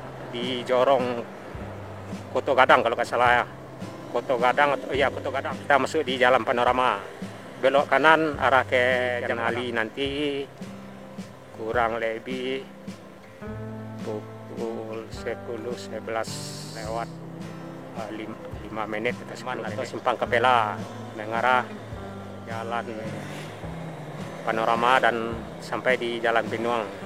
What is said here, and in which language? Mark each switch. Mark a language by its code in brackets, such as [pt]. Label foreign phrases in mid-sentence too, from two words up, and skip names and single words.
[id] di Jorong Koto Gadang kalau nggak salah ya. Koto Gadang, iya Koto Gadang. Kita masuk di Jalan Panorama. Belok kanan arah ke Janali nanti kurang lebih pukul 10-11 lewat 5 menit atau Simpang Kapela mengarah Jalan Panorama dan sampai di Jalan Binuang.